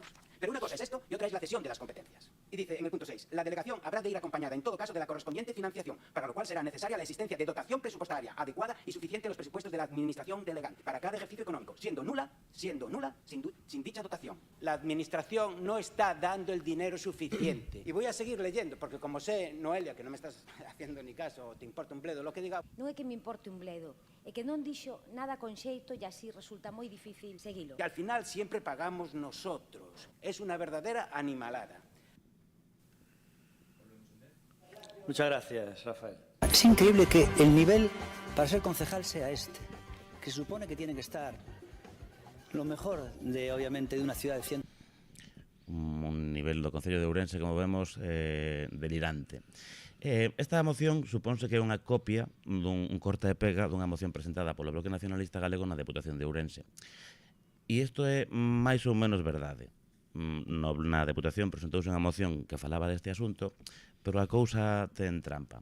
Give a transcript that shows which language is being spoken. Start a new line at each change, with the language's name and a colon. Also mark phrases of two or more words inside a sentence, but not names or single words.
Spanish: Pero una cosa es esto y otra es la cesión de las competencias. Y dice en el punto 6, la delegación habrá de ir acompañada en todo caso de la correspondiente financiación, para lo cual será necesaria la existencia de dotación presupuestaria adecuada y suficiente en los presupuestos de la administración delegante para cada ejercicio económico, siendo nula, sin dicha dotación. La administración no está dando el dinero suficiente. Y voy a seguir leyendo, porque como sé, Noelia, que no me estás haciendo ni caso, o te importa un bledo lo que diga.
Galician: Non é que me importe un bledo, é que non dixo nada con xeito e así resulta moi difícil seguilo.
Spanish: Que al final siempre pagamos nosotros. Es una verdadera animalada. Muchas gracias, Rafael. Es increíble que el nivel para ser concejal sea este, que se supone que tiene que estar lo mejor de, obviamente, de una ciudad de 100.
Galician: Un nivel do Concello de Ourense, como vemos, delirante. Esta moción supónse que é unha copia dun corta de pega dunha moción presentada polo Bloque Nacionalista Galego na Deputación de Ourense. E isto é máis ou menos verdade. Na Deputación presentouse unha moción que falaba deste asunto, pero a cousa ten trampa.